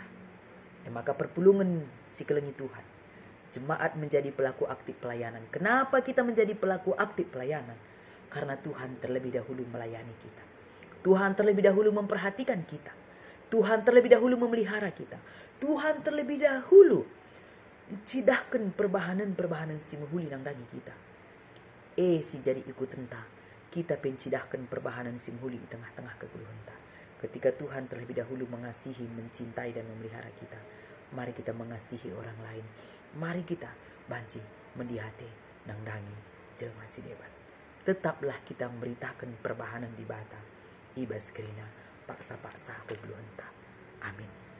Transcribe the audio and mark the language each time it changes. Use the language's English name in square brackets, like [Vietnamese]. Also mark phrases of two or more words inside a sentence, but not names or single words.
[Batak Karo] Maka perpulungan si kelengi Tuhan. [Indonesian] Jemaat menjadi pelaku aktif pelayanan. Kenapa kita menjadi pelaku aktif pelayanan? Karena Tuhan terlebih dahulu melayani kita. Tuhan terlebih dahulu memperhatikan kita. Tuhan terlebih dahulu memelihara kita. Tuhan terlebih dahulu [Batak Karo] cidahkan perbahanan-perbahanan si menghuli nang dagi kita. Si jadi ikut tentang kita pencidahkan perbahanan si menghuli di tengah-tengah keguluhanta. [Indonesian] Ketika Tuhan terlebih dahulu mengasihi, mencintai dan memelihara kita, mari kita mengasihi orang lain. [Batak Karo] Mari kita banci mendihate nang dangi jelma si debat. [Indonesian] Tetaplah kita memberitakan perbahanan di Bata. [Batak Karo] Ibas kerina paksa-paksa keguluhanta. [Indonesian] Amin.